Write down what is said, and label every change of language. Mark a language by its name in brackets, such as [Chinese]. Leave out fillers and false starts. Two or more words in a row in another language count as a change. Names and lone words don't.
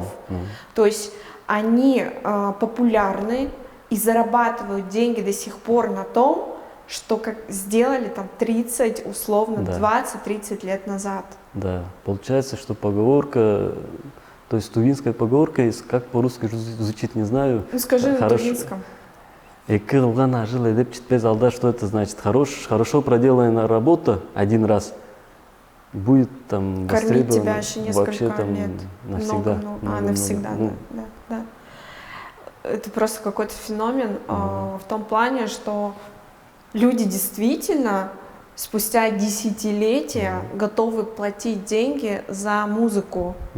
[Russian] То есть они популярны и зарабатывают деньги до сих пор на том, что как сделали там 30, условно, Да. 20-30 лет назад. Да, получается, что поговорка, то есть тувинская поговорка, как по-русски звучит, не знаю. Ну скажи на Хорошо. тувинском. [Tuvinian] Эки кылган ажыл эдеп жетпес алда, [Russian] что это значит? Хорошо проделанная работа один раз будет там Кормить тебя востребована еще несколько вообще там лет. навсегда. Много. Навсегда, да. Это просто какой-то феномен в том плане, что люди действительно спустя десятилетия готовы платить деньги за музыку.